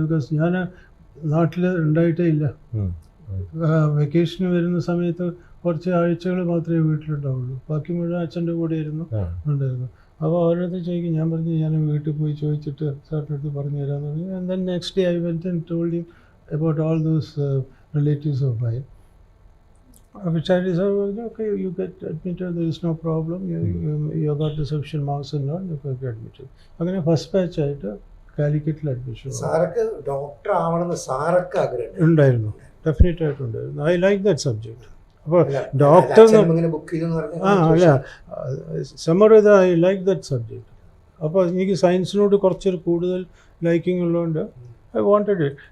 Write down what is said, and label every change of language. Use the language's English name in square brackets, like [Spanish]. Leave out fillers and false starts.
[Malayalam] Because ഞാൻ നാട്ടിൽ ഉണ്ടായിട്ടേ ഇല്ല. വെക്കേഷന് വരുന്ന സമയത്ത് കുറച്ച് ആഴ്ചകൾ മാത്രമേ വീട്ടിലുണ്ടാവുള്ളൂ. ബാക്കി മുഴുവൻ അച്ഛൻ്റെ കൂടെ ഉണ്ടായിരുന്നു. അപ്പോൾ അവരടുത്ത് ചോദിക്കും. ഞാൻ പറഞ്ഞു ഞാൻ വീട്ടിൽ പോയി ചോദിച്ചിട്ട് സാറിൻ്റെ അടുത്ത് പറഞ്ഞു തരാമെന്ന് പറഞ്ഞു. [English] And then next day I went and told him about all those relatives of mine. Pichari sir was okay, you get admitted, there is no problem, you got the sufficient marks and all, you get admitted. [Malayalam] അങ്ങനെ first batch ആയിട്ട് കാലിക്കറ്റിൽ admission. Doctor ആവണമെന്ന് സാറൊക്കെ ആഗ്രഹം ഉണ്ടായിരുന്നു, definite ആയിട്ടുണ്ടായിരുന്നു. [English] I like that subject. [Malayalam] അപ്പോൾ doctor അല്ല, സമർവിത I like that subject. അപ്പോൾ എനിക്ക് സയൻസിനോട് കുറച്ചൊരു കൂടുതൽ ലൈക്കിംഗ് ഉള്ളതുകൊണ്ട് [English] I wanted it.